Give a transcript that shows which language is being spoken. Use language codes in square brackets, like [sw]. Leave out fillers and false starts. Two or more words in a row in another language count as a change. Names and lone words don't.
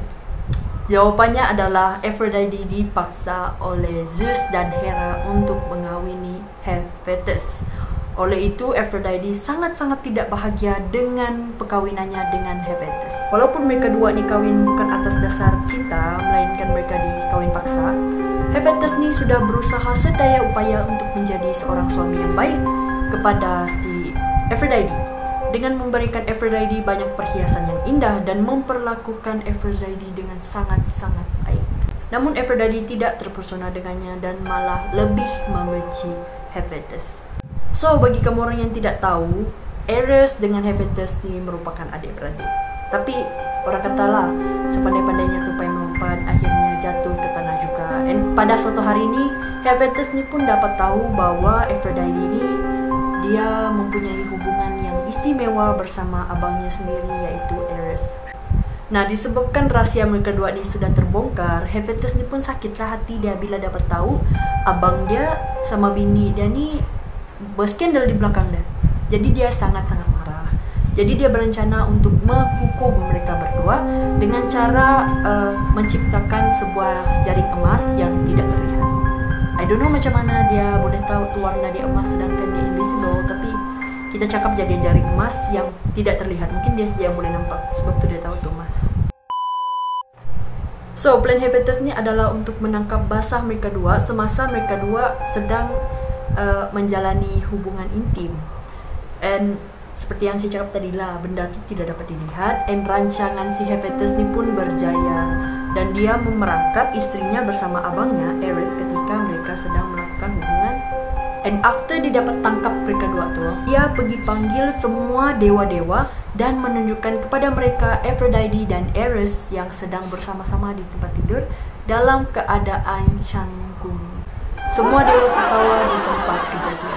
[ms] Jawapannya adalah Aphrodite dipaksa oleh Zeus dan Hera untuk mengawini Hephaestus. Oleh itu, Aphrodite sangat-sangat tidak bahagia dengan perkahwinannya dengan Hephaestus. Walaupun mereka dua ni kahwin bukan atas dasar cinta, melainkan mereka dikahwin paksa, Hephaestus ni sudah berusaha sedaya upaya untuk menjadi seorang suami yang baik kepada si Aphrodite, dengan memberikan Aphrodite banyak perhiasan yang indah dan memperlakukan Aphrodite dengan sangat-sangat baik. Namun Aphrodite tidak terpesona dengannya dan malah lebih membenci Hephaestus. So, bagi kamu orang yang tidak tahu, Ares dengan Hephaestus ni merupakan adik-beradik. Tapi orang katalah, sepandai-pandainya tupai melompat, akhirnya jatuh ke tanah juga. Dan pada suatu hari ni, Hephaestus ni pun dapat tahu bahawa Aphrodite ni dia mempunyai hubungan yang istimewa bersama abangnya sendiri, yaitu Ares. Nah, disebabkan rahsia mereka dua ni sudah terbongkar, Hephaestus ni pun sakitlah hati dia bila dapat tahu abang dia sama bini dia ni berskandal di belakangnya. Jadi dia sangat-sangat marah. Jadi dia berencana untuk menghukum mereka berdua dengan cara menciptakan sebuah jaring emas yang tidak terlihat. [en] I don't know [ms] macam mana dia boleh tahu tu warna dia emas sedangkan dia invisible, tapi kita cakap jadi jaring emas yang tidak terlihat. Mungkin dia saja yang boleh nampak sebab tu dia tahu tu emas. So, plan Hephaestus ni adalah untuk menangkap basah mereka dua semasa mereka dua sedang menjalani hubungan intim. And seperti yang saya cakap tadi lah, benda itu tidak dapat dilihat. And rancangan si Hephaestus ni pun berjaya. Dan dia memerangkap istrinya bersama abangnya, Ares, ketika mereka sedang melakukan hubungan. [en] And after [ms] dia dapat tangkap mereka dua tu, dia pergi panggil semua dewa-dewa dan menunjukkan kepada mereka Aphrodite dan Ares yang sedang bersama-sama di tempat tidur dalam keadaan canggung. Semua dewa tertawa di tempat kejadian.